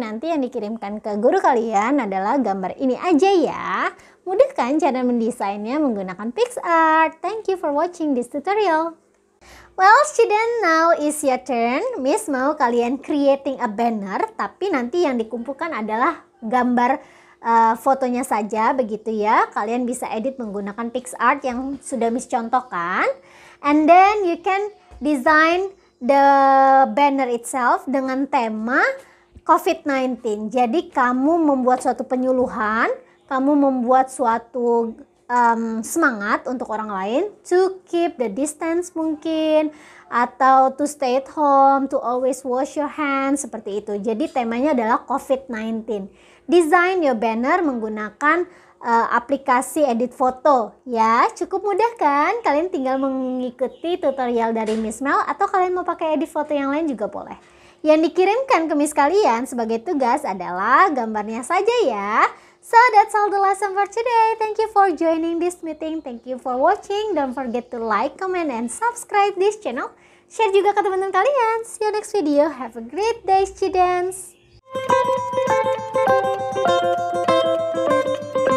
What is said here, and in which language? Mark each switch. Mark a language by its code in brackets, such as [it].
[id] Nanti yang dikirimkan ke guru kalian adalah gambar ini aja ya. Mudah kan cara mendesainnya menggunakan PicsArt. [en] Thank you for watching this tutorial. Well student, now is your turn. [id] Miss mau kalian [en] creating a banner. [id] Tapi nanti yang dikumpulkan adalah gambar fotonya saja begitu ya. Kalian bisa edit menggunakan PicsArt yang sudah Miss contohkan. [en] And then you can design the banner itself [id] dengan tema [en] COVID-19. [id] Jadi kamu membuat suatu penyuluhan, kamu membuat suatu semangat untuk orang lain [en] to keep the distance [id] mungkin, atau [en] to stay at home, to always wash your hands, [id] seperti itu. Jadi temanya adalah COVID-19. [en] Design your banner [id] menggunakan aplikasi edit foto ya. Cukup mudah kan? Kalian tinggal mengikuti tutorial dari Miss Mel atau kalian mau pakai edit foto yang lain juga boleh. Yang dikirimkan ke Miss kalian sebagai tugas adalah gambarnya saja ya. [en] So that's all the lesson for today. Thank you for joining this meeting. Thank you for watching. Don't forget to like, comment, and subscribe this channel. Share [id] juga ke teman-teman kalian. [en] See you next video. Have a great day, students.